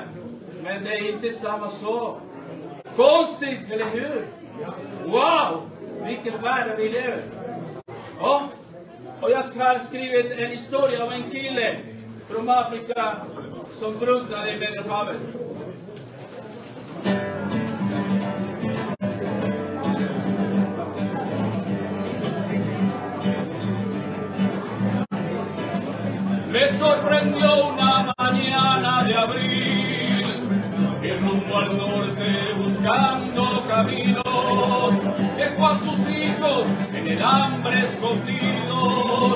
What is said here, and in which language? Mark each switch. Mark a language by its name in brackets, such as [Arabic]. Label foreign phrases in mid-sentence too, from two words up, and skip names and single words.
[Swedish] Men det är inte samma sak. Konstigt, eller hur? Wow! Vilken värld vi lever. Ja, och jag har skrivit en historia om en kille från Afrika som drunknade i Medelhavet. [Spanish] Me sorprendió una mañana de abril, que rumbo al norte buscando caminos, dejó a sus hijos en el hambre escondidos.